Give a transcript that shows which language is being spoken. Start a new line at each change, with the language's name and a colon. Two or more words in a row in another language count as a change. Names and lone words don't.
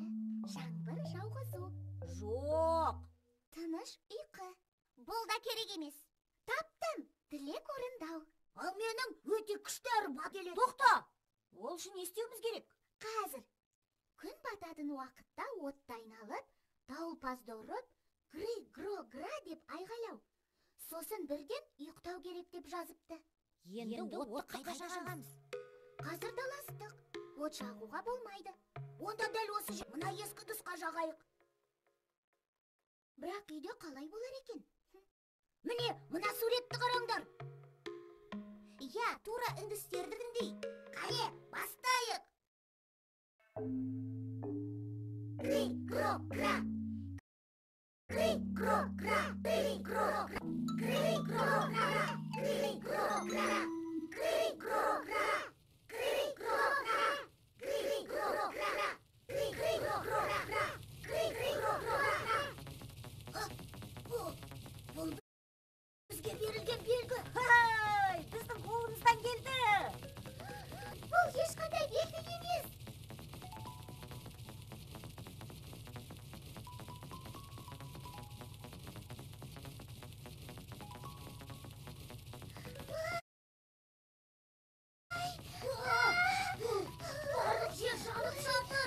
Kazakh: Жаңбыр жауғызу. Жоқ. Тыныш ұйқы. Бұл да керек емес. Таптым. Тілек орындау. Ал менің өте күшті әрі келеді. Тоқта! Ол үшін не істеуіміз керек? Қазір. Күн бататын уақытта отты айналып, дауылпазды ұрып, гри-гро-гра деп айғайлау. Сосын бірден ұйықтау керек деп жазыпты. Енді отты қайда жағамыз? Қазір даластық. От жағуға болмайды. Онда дәл осы мына ескі тұсқа жағайық. Бірақ үйде қалай болар екен? Міне, мына суретті қараңдар. Иә, тура үндістердігіндей. Қане, бастайық. Гри-гро-гра. Гри-гро-гра. Гри-гро-гра. Гри-гро-гра. Гри-гро-гра. Гри-гро-гра. Гри-гро-гра. Гри-гро-гра. Гри-гро-гра. Гри-гро-гра. Бұл бізге берілген белгі. Хай, біздің қолымыздан келді. Бұл ешқандай белгі емес. Барлық жер жанып жатыр.